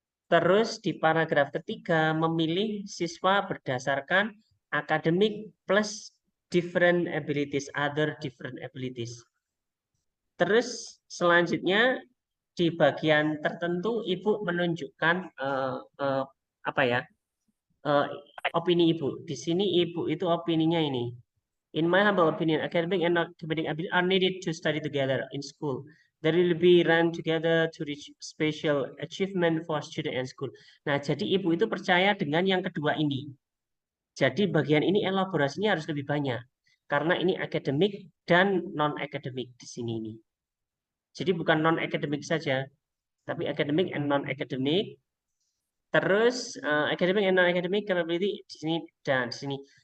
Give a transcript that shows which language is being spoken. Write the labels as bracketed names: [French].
[Indonesian] Terus di paragraf ketiga memilih siswa berdasarkan [English] academic plus different abilities, [Indonesian] other different abilities. Terus selanjutnya di bagian tertentu ibu menunjukkan apa ya eh, opini ibu. Di sini ibu itu opininya ini. [English] In my humble opinion, academic and non-academic ability are needed to study together in school. They will be run together to reach special achievement for student and school. [Indonesian] Nah, jadi ibu itu percaya dengan yang kedua ini. Jadi bagian ini elaborasinya harus lebih banyak. Karena ini akademik dan non-akademik di sini ini. Jadi bukan non-akademik saja, tapi [English] academic and non-academic. [Indonesian] Terus [English] academic and non-academic capability [Indonesian] di sini dan di sini.